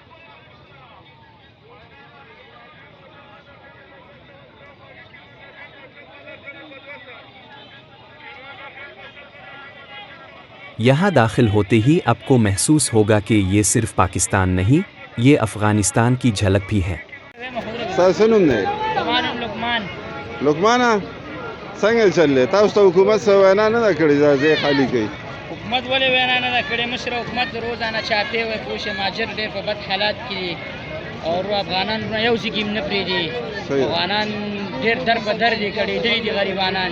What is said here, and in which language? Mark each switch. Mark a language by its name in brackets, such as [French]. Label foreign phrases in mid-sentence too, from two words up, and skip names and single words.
[Urdu] یہاں داخل ہوتے ہی آپ کو محسوس ہوگا کہ یہ صرف پاکستان نہیں، یہ افغانستان کی جھلک بھی ہے. [Pashto] लुकमाना څنګه چلې تاسو ته حکومت څه وینا نه ده کړې ځای خالی کوي؟ حکومت ولې وینا نه ده کړې؟ مشر حکومت روزانه چاپی وای پوه شي مهاجر ډېر په بد حالات کې دي او افغانان یو ځای کې هم نه پرېږدي. افغانان ډېر در په در دي کړېدلي دي غریبانان.